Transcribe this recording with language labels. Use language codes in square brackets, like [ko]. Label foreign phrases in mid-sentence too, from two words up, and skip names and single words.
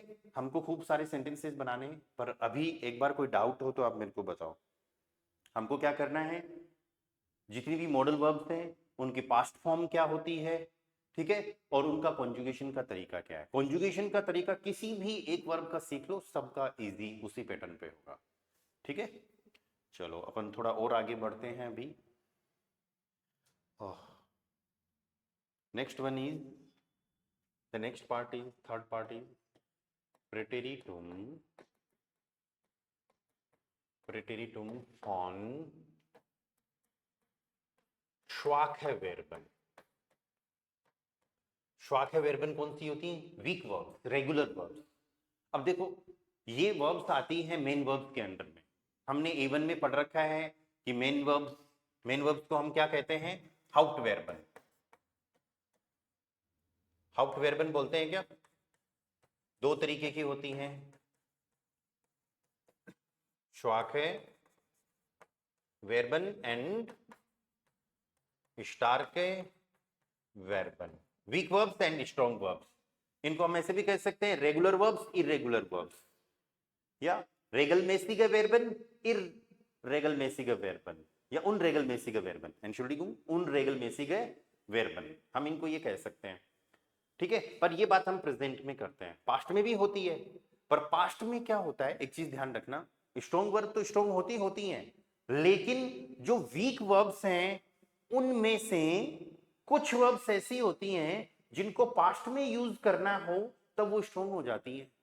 [hi] हमको खूब सारे सेंटेंसेस बनाने हैं, पर अभी एक बार कोई डाउट हो तो आप मेरे को बताओ, हमको क्या करना है, जितनी भी [en] modal verbs [hi] हैं उनकी [en] past form [hi] क्या होती है, ठीक है, और उनका कॉन्जुगेशन का तरीका क्या है। कॉन्जुगेशन का तरीका किसी भी एक वर्ब का सीख लो, सबका इजी उसी पैटर्न पे होगा, ठीक है। चलो अपन थोड़ा और आगे बढ़ते हैं अभी। [en] next one is the next part is third part is [de] preteritum von schwache Verben। schwache Verben [hi] कौन सी होती है? [en] weak verbs, regular verbs. [hi] अब देखो ये वर्ब्स आती हैं [en] main verbs [hi] के अंडर में। हमने A1 में पढ़ रखा है कि [en] main verbs [hi] को हम क्या कहते हैं? [de] हाउप्टवेर्बन। [hi] हाउप्टवेर्बन बोलते हैं क्या? दो तरीके की होती हैं, [de] schwache Verben एंड starke Verben, [en] weak verbs and strong verbs. [hi] इनको हम ऐसे भी कह सकते हैं [en] regular verbs, irregular verbs, [hi] या [de] regelmäßige Verben, irregelmäßige Verben, [hi] या [de] unregelmäßige Verben, Entschuldigung, unregelmäßige Verben, [hi] हम इनको ये कह सकते हैं, ठीक है। पर ये बात हम प्रेजेंट में करते हैं, पास्ट में भी होती है। पर पास्ट में क्या होता है, एक चीज ध्यान रखना, [en] strong verb [hi] तो स्ट्रॉन्ग होती हैं, लेकिन जो [en] weak verbs [hi] हैं उनमें से कुछ वर्ब्स ऐसी होती हैं जिनको पास्ट में यूज करना हो तब वो स्ट्रॉन्ग हो जाती है।